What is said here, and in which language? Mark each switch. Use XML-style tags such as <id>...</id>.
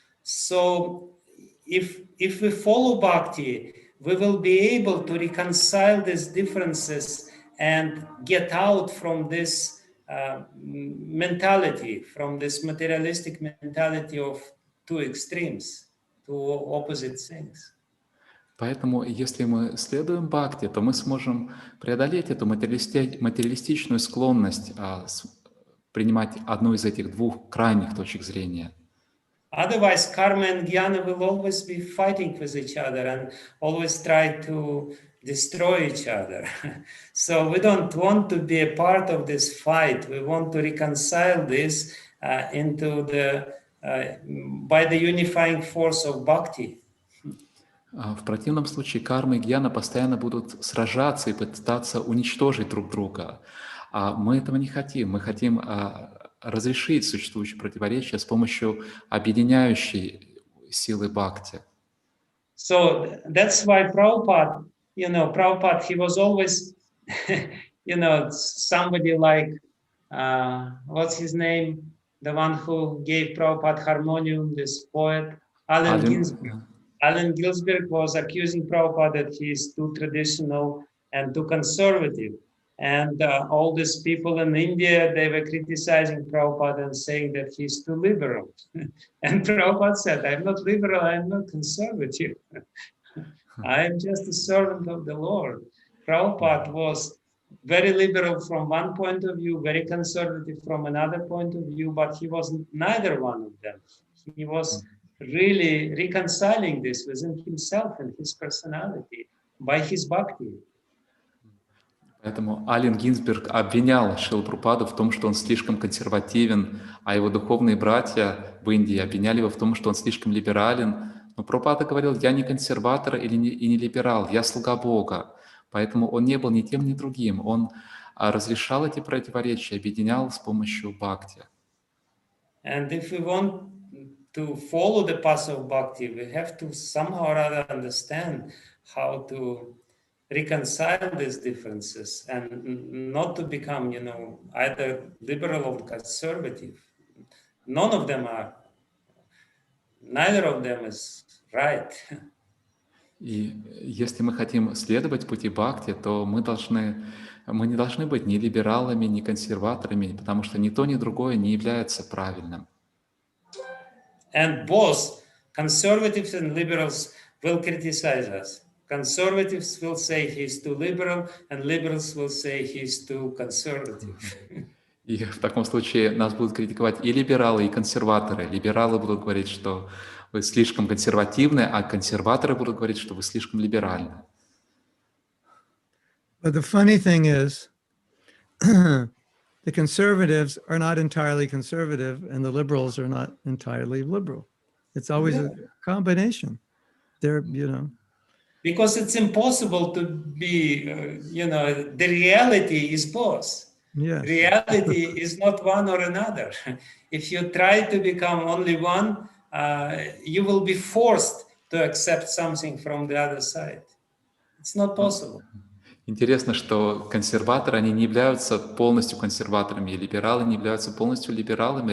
<en>So if we follow bhakti, we will be able to reconcile these differences and get out from this mentality, from this materialistic mentality of two extremes, two opposite things.</en> <ru>Поэтому, если мы следуем бхакти, то мы сможем преодолеть эту материалистичную склонность принимать одну из этих двух крайних точек зрения.</ru> <en>Otherwise, karma and jnana will always be fighting with each other and always try to destroy each other. So we don't want to be a part of this fight. We want to reconcile this into by the unifying force of bhakti.</en> <ru>В противном случае карма и гьяна постоянно будут сражаться и пытаться уничтожить друг друга. А мы этого не хотим. Мы хотим разрешить существующие противоречия с помощью объединяющей силы бхакти.</ru> <en>So that's why Prabhupada, Prabhupada, he was always, somebody like, what's his name? The one who gave Prabhupada harmonium, this poet, Allen Ginsberg. Allen Ginsberg was accusing Prabhupada that he is too traditional and too conservative. And all these people in India, they were criticizing Prabhupada and saying that he's too liberal. And Prabhupada said, I'm not liberal, I'm not conservative. I am just a servant of the Lord. Prabhupada was very liberal from one point of view, very conservative from another point of view, but he was neither one of them. He was really reconciling this within himself and his personality by his bhakti.</en> <ru>Поэтому Аллен Гинзберг обвинял Шрилу Прабхупаду в том, что он слишком консервативен, а его духовные братья в Индии обвиняли его в том, что он слишком либерален. Но Прабхупада говорил: я не консерватор и не либерал, я слуга Бога. Поэтому он не был ни тем, ни другим. Он разрешал эти противоречия, объединял с помощью бхакти.</ru> <en>And if we want to follow the path of bhakti, we have to somehow or other understand how to reconcile these differences and not to become, either liberal or conservative. Neither of them is right.</en> <ru>И если мы хотим следовать пути бхакти, то мы не должны быть ни либералами, ни консерваторами, потому что ни то, ни другое не является правильным.</ru> <en>And both conservatives and liberals will criticize us. Conservatives will say he's too liberal, and liberals will say he's too conservative.</en> <ru>И в таком случае нас будут критиковать и либералы, и консерваторы. Либералы будут говорить, что вы слишком консервативны, а консерваторы будут говорить, что вы слишком либеральны.</ru> <en>But the funny thing is, the conservatives are not entirely conservative and the liberals are not entirely liberal. It's always a combination. They're, Because it's impossible to be, the reality is both. yes. Reality is not one or another. If you try to become only one, you will be forced to accept something from the other side. It's not possible.</en> <ru>Интересно, что консерваторы, они не являются полностью консерваторами, и либералы не являются полностью либералами.</ru>